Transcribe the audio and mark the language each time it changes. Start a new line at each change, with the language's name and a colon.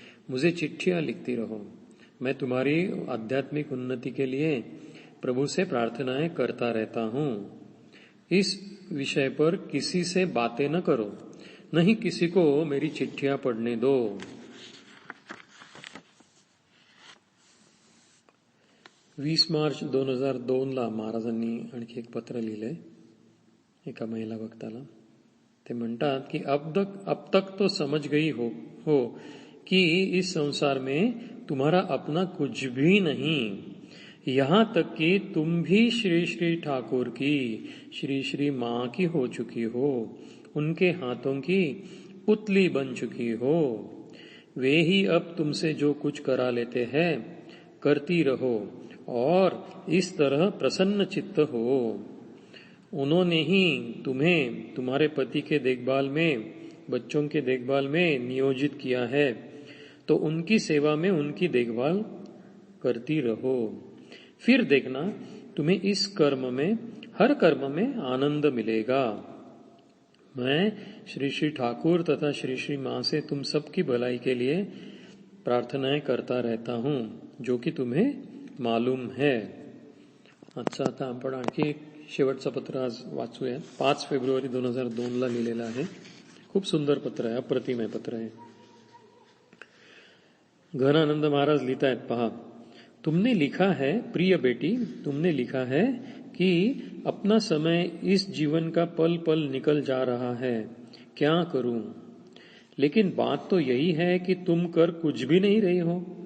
Hindi: मुझे चिट्ठियां लिखती रहो. मैं तुम्हारी आध्यात्मिक उन्नति के लिए प्रभु से प्रार्थनाएं करता रहता हूं. इस विषय पर किसी से बातें न करो, नहीं किसी को मेरी चिट्ठियां पढ़ने दो.
Marathi: 20 मार्च 2002 महाराजांनी आणखी एक पत्र लिहिलंय एका महिला भक्ताला. ते म्हणतात की
Hindi: अब तक तो समझ गई हो कि इस संसार में तुम्हारा अपना कुछ भी नहीं. यहाँ तक कि तुम भी श्री श्री ठाकुर की, श्री श्री माँ की हो चुकी हो, उनके हाथों की पुतली बन चुकी हो. वे ही अब तुमसे जो कुछ करा लेते हैं करती रहो और इस तरह प्रसन्न चित्त हो. उन्होंने ही तुम्हें तुम्हारे पति के देखभाल में, बच्चों के देखभाल में नियोजित किया है, तो उनकी सेवा में उनकी देखभाल करती रहो. फिर देखना तुम्हें इस कर्म में, हर कर्म में आनंद मिलेगा. मैं श्री श्री ठाकुर तथा श्री श्री माँ से तुम सबकी भलाई के लिए प्रार्थनाएं करता रहता हूं, जो कि तुम्हें मालूम है. अच्छा,
Marathi: आता आपण आणखी शेवटचं पत्र आज वाचूया. 5 फेब्रुवारी 2002 लिहिलेलं आहे. खूप सुंदर पत्र आहे, अप्रतिम आहे पत्र आहे. घनानंद महाराज लिखतायत पहा.
Hindi: तुमने लिखा है, प्रिय बेटी, तुमने लिखा है कि अपना समय इस जीवन का पल पल निकल जा रहा है, क्या करूं. लेकिन बात तो यही है कि तुम कर कुछ भी नहीं रही हो.